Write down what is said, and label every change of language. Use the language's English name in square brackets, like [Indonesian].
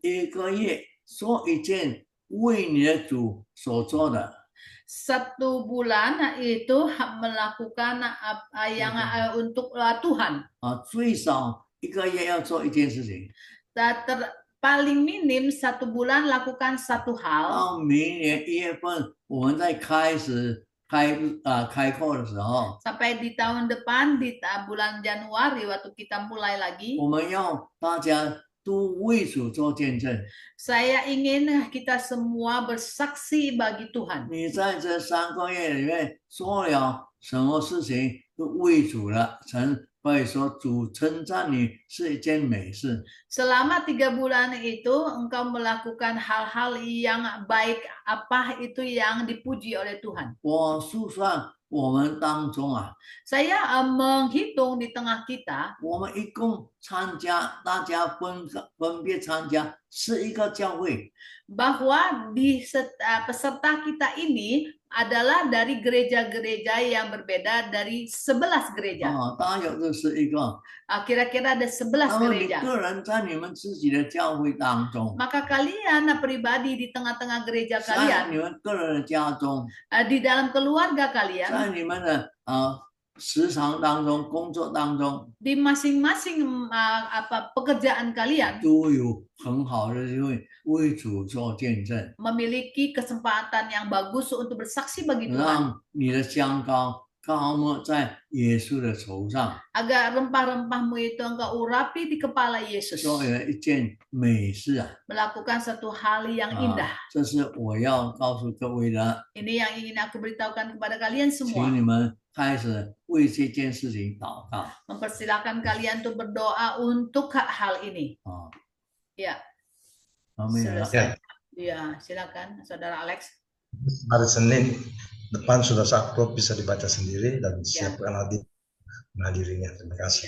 [Chinese] 1个月做一件为你的主所做的。 [Indonesian] 1 bulan itu melakukan yang untuk Tuhan. [Chinese] 最少1个月要做一件事情。 [Indonesian] Paling minim 1 bulan lakukan 1 hal. [Chinese] 到明年1月份，我们在开课的时候， [Indonesian] sampai di tahun depan di bulan Januari waktu kita mulai lagi. [Chinese] 我们要大家都为主做见证。 [Indonesian] Saya ingin kita semua bersaksi bagi Tuhan. [Chinese] 你在这3个月里面做了什么事情都为主了，神可以说主称赞你是一件美事。 [Indonesian] Selama 3 bulan itu engkau melakukan hal-hal yang baik, apa itu yang dipuji oleh Tuhan. [Chinese] 我数算我们当中 [Indonesian] saya menghitung di tengah kita, [Chinese] 我们一共参加，大家分别参加11个教会， [Indonesian] bahwa di peserta kita ini adalah dari gereja-gereja yang berbeda dari 11 gereja. [Chinese] 大约这11个。 [Indonesian] Kira-kira ada 11 gereja. [Chinese] 你个人在你们自己的教会当中， [Indonesian] Maka kalian pribadi di tengah-tengah gereja [Chinese] 在 [Indonesian] kalian, [Chinese] 你们个人的家中， [Indonesian] di dalam keluarga kalian, [Chinese] 在你们的时常当中、工作当中， [Indonesian] di masing-masing pekerjaan kalian, [Chinese] 都有很好的机会为主做见证， [Indonesian] memiliki kesempatan yang bagus untuk bersaksi bagi Tuhan. [Chinese] 让你的香膏高抹在耶稣的头上， [Indonesian] Agar rempah-rempahmu itu engkau urapi di kepala Yesus. [Chinese] 做了一件美事。 [Indonesian] Melakukan satu hal yang indah. [Chinese] 这是我要告诉各位的， [Indonesian] Ini yang ingin aku beritahukan kepada kalian [Chinese] 请 [Indonesian] semua. [Chinese] 你们开始为这件事情祷告。 [Indonesian] Mempersilakan kalian untuk berdoa untuk hal ini. Ya. Amin. Selesai. Ya, silakan saudara Alex. Hari Senin depan sudah sakro bisa dibaca sendiri dan siapkan menghadirinya. Terima kasih.